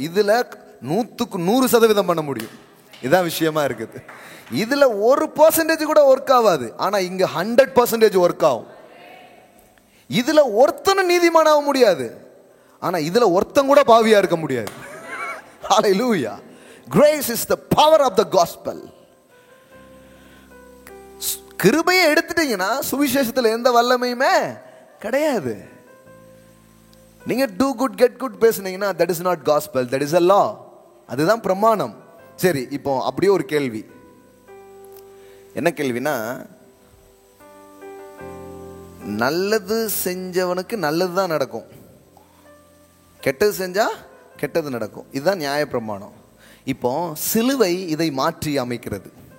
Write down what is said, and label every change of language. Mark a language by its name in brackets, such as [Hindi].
[Tamil] இதுல 100% பண்ண முடியும். இதான் விஷயமா இருக்குது. இதுல 1% கூட ஒர்க் ஆகாது, ஆனா இங்க 100% ஒர்க் ஆகும். இதுல ஒருத்தனும் நீதிமானாக முடியாது, ஆனா இதுல ஒருத்தன் கூட பாவியா இருக்க முடியாது. [English] Hallelujah. Grace is the power of the gospel. [Tamil] கிருபையை எடுத்துட்டீங்கன்னா சுவிசேஷத்துல எந்த வல்லமையுமே கிடையாது. நீங்க [English] do good get good [Tamil] பேசுனீங்கன்னா [English] that is not gospel, that is a law. [Tamil] அதுதான் பிரமாணம். சரி, இப்போ அப்படியே ஒரு கேள்வி. என்ன கேள்வினா, நல்லது செஞ்சவனுக்கு நல்லது தான் நடக்கும், கெட்டது செஞ்சா கெட்டது நடக்கும். இதுதான் நியாய பிரமாணம். இப்போ சிலுவை இதை மாற்றி அமைக்கிறது.